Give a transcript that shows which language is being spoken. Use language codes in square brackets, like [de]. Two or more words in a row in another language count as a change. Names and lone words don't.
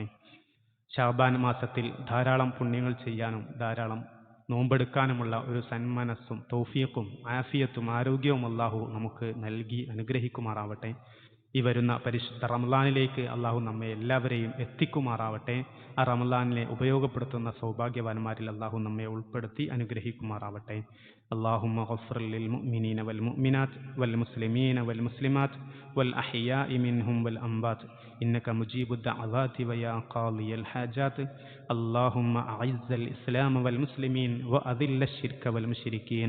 [ml] ശഅബാൻ മാസത്തിൽ ധാരാളം പുണ്യങ്ങൾ ചെയ്യാനും ധാരാളം നോമ്പെടുക്കാനുമുള്ള ഒരു സന്മനസ്സും തൗഫീഖും ആഫിയത്തും ആരോഗ്യവും അള്ളാഹു നമുക്ക് നൽകി അനുഗ്രഹിക്കുമാറാവട്ടെ. ഈ വരുന്ന പരിശുദ്ധ റമളാനിലേക്ക് അള്ളാഹു നമ്മെ എല്ലാവരെയും എത്തിക്കുമാറാവട്ടെ. ആ റമളാനിനെ ഉപയോഗപ്പെടുത്തുന്ന സൗഭാഗ്യവാന്മാരിൽ അള്ളാഹു നമ്മെ ഉൾപ്പെടുത്തി അനുഗ്രഹിക്കുമാറാവട്ടെ. [ar] اللهم اغفر للمؤمنين والمؤمنات والمسلمين والمسلمات والأحياء منهم والأموات إنك مجيب الدعوات ويا قاضي الحاجات. اللهم أعز الإسلام والمسلمين وأذل الشرك والمشركين.